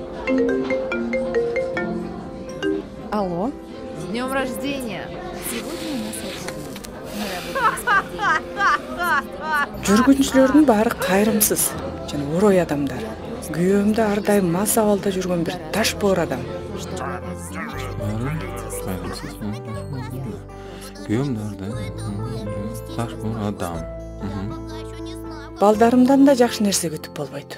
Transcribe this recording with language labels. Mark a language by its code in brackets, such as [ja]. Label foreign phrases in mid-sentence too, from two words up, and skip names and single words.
[ru] Алло. С днем рождения! Сегодня у нас выходной. [ky] Жүргүнчүлөрдүн баары кайрымсыз жана орой адамдар. Күйөөм да ар дайым мас абалда жүргөн бир таш боор адам. Күйөөм да ар дайым таш боор адам. Балдарымдан да жакшы нерсе күтүп болбойт.